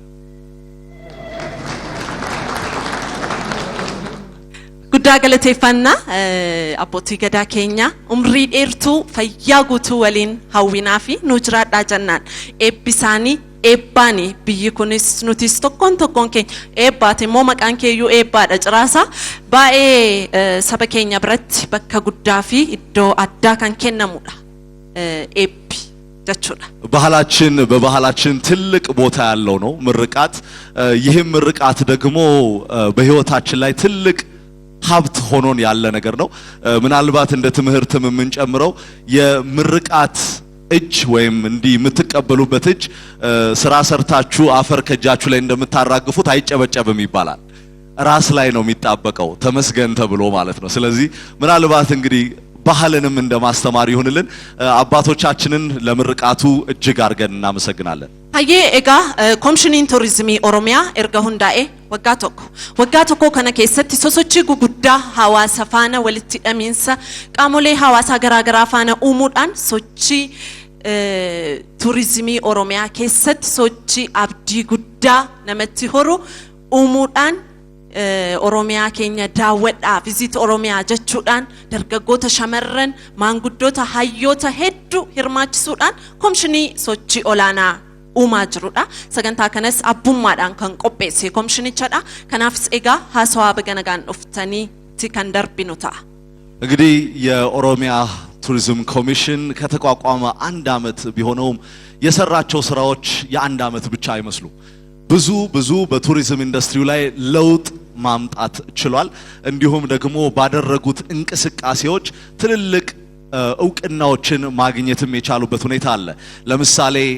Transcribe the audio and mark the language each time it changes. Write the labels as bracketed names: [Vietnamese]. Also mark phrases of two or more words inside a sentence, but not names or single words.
[Oromo] guddaa galateeffannaa abbootii gadaa keenya umrii dheertuu fayyaa guutuu waliin hawwinaa fi nu jiraadhaa jennaan eebbisaanii eebbaani biyyi kunis nutis tokkoon keenya eebbaate immoo maqaan keeyyuu eebbaadha ciraasaa baay'ee saba keenya biratti bakka guddaa fi iddoo addaa kan kennamudha eebbi ጀቹና [Amharic] በባህላችን ትልቅ ቦታ ያለው ነው ምርቃት ይሄም ምርቃት ደግሞ በህይወታችን ላይ ትልቅ ሀብት ሆኖን ያለ ነገር ነው ምናልባት እንደ ትምህርትም የምንጨምረው የምርቃት እጅ ወይም እንዲ የምትቀበሉበት እጅ ስራ ሰርታችሁ አፈር ከጃችሁ ላይ እንደምታራግፉት አይጨበጨብም ይባላል ራስ ላይ ነው የሚጣበቀው ተመስገን ተብሎ ማለት ነው ስለዚህ ምናልባት እንግዲህ ባህልንም እንደማስተማር ይሁንልን አባቶቻችንን ለምርቃቱ እጅግ አርገን እናመሰግናለን [Oromo] አየ ኤጋ ኮሚሽኒን ቱሪዝሚ ኦሮሚያ ኤርጋ ሁንዳኤ waggaa tokko kana keessatti sosochii guguddaa hawaasa faana walitti hidhamiinsa qaamolee hawaasaa garaagaraa faana uumuudhaan sochii turizimii Oromiyaa keessatti sochii abdii guddaa namatti horu uumuudhaan Oromiyaa keenya daawwadhaa visit Oromiyaa jechuudhaan dargaggoota shamarran maanguddoota hayyoota hedduu hirmaachisuudhaan komishinii sochii olaanaa uumaa jirudha. Sagantaa kanas abbummaadhaan kan qopheesse komishinichadha. Kanaafis egaa haasawaa baganagaan dhuftaniitti kan darbinu ta'a. [Amharic] እንግዲህ የኦሮሚያ ቱሪዝም ኮሚሽን ከተቋቋመ አንድ አመት ቢሆነውም የሰራቸው ስራዎች የአንድ አመት ብቻ አይመስሉ ብዙ በቱሪዝም ኢንዱስትሪው ላይ ለውጥ ማምጣት ችሏል። እንዲሁም ደግሞ ባደረጉት እንቅስቃሴዎች ትልልቅ እውቅናዎችን ማግኘትም የቻሉበት ሁኔታ አለ። ለምሳሌ